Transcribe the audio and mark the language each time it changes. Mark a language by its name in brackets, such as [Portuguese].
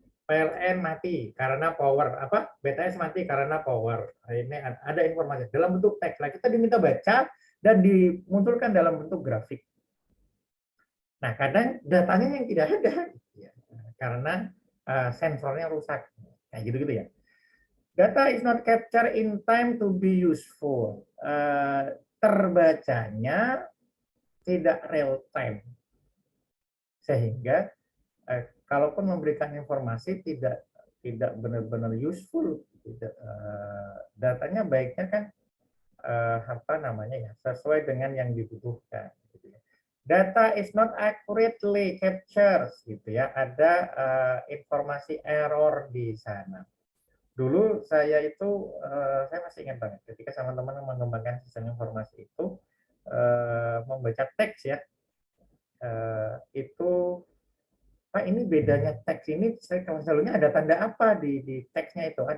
[Indonesian] PLN mati karena power, apa, BTS mati karena power. Ini ada informasi dalam bentuk teks. Nah, kita diminta baca dan dimunculkan dalam bentuk grafik. Nah, kadang datanya yang tidak ada, ya, karena sensornya rusak, kayak gitu-gitu ya. [English] Data is not captured in time to be useful. [Indonesian] Terbacanya tidak real time, sehingga kalaupun memberikan informasi tidak benar-benar useful, tidak, datanya baiknya kan apa namanya ya, sesuai dengan yang dibutuhkan. Gitu ya. [English] Data is not accurately captured, [Indonesian] gitu ya. Ada informasi error di sana. Dulu saya itu, saya masih ingat banget ketika sama teman mengembangkan sistem informasi itu, membaca teks ya, itu Pak, ini bedanya teks ini, saya kalau selalunya ada tanda apa di teksnya itu?